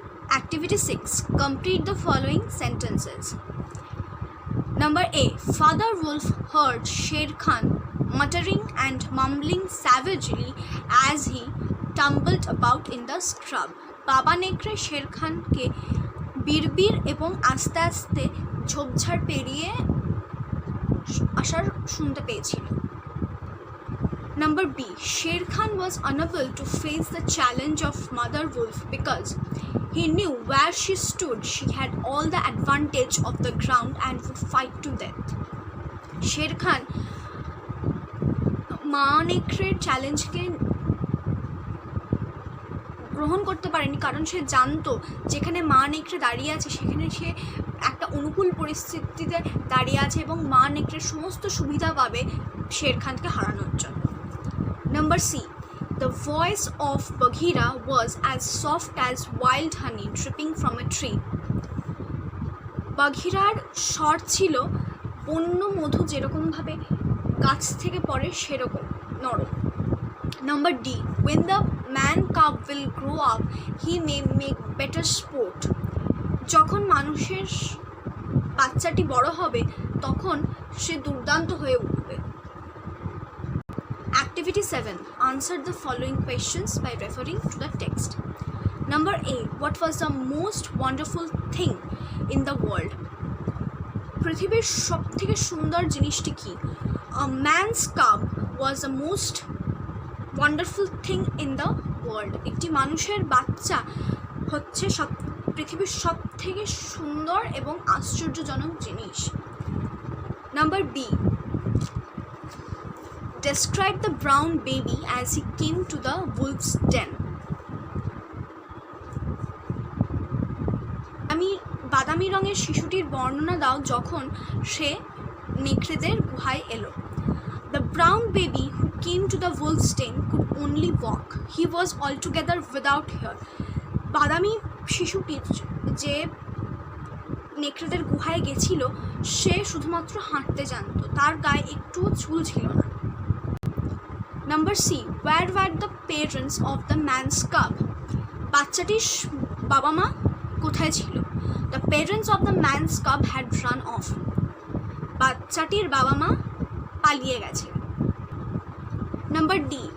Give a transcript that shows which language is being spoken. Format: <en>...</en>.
<en>Activity 6. Complete the following sentences. Number A. Father wolf heard Sher Khan muttering and mumbling savagely as he tumbled about in the scrub.</en> <bn>বাবা নেকড়ে শের খানকে বিড়বিড় এবং আস্তে আস্তে ঝোপঝাড় পেরিয়ে আসার শুনতে পেয়েছিল.</bn> <en>Number B. Sher Khan was unable to face the challenge of Mother Wolf because he knew where she stood. She had all the advantage of the ground and would fight to death.</en> <bn>Sher Khan মা নেকড়ের চ্যালেঞ্জকে গ্রহণ করতে পারেনি কারণ সে জানতো যেখানে মা নেকড়ে দাঁড়িয়ে আছে সেখানে সে একটা অনুকূল পরিস্থিতিতে দাঁড়িয়ে আছে এবং মা নেকড়ের সমস্ত সুবিধা পাবে শের খানকে হারানোর জন্য.</bn> <en>Number C. The voice of Bagheera was as soft as wild honey dripping from a tree.</en> <bn>বাঘিরার স্বর ছিল বন্য মধু যেরকমভাবে গাছ থেকে পড়ে সেরকম নরম.</bn> <en>Number D. When the man cub will grow up, he may make better sport.</en> <bn>যখন মানুষের বাচ্চাটি বড় হবে তখন সে দুর্দান্ত হয়ে উঠবে.</bn> <en>Activity 7. Answer the following questions by referring to the text. Number A. What was the most wonderful thing in the world?</en> <bn>পৃথিবীর সবথেকে সুন্দর জিনিসটি কি?</bn> <en>A man's cub was the most wonderful thing in the world.</en> <bn>একটি মানুষের বাচ্চা হচ্ছে পৃথিবীর সবথেকে সুন্দর এবং আশ্চর্যজনক জিনিস.</bn> <en>Number B. Describe the brown baby as he came to the wolf's den.</en> <bn>বাদামি রঙের শিশুটির বর্ণনা দাও যখন সে নেকড়েদের গুহায় এলো.</bn> <en>The brown baby who came to the wolf's den could only walk. He was altogether without hair.</en> <bn>বাদামি শিশুটি যে নেকড়েদের গুহায় গেছিল সে শুধুমাত্র হাঁটতে জানতো, তার গায়ে একটুও চুল ছিল না.</bn> <en>Number C. Where were the parents of the man's cub?</en> <bn>বাচ্চাটির বাবা মা কোথায় ছিল?</bn> <en>The parents of the man's cub had run off.</en> <bn>বাচ্চাটির বাবা মা পালিয়ে গেছে.</bn> <en>Number D.</en>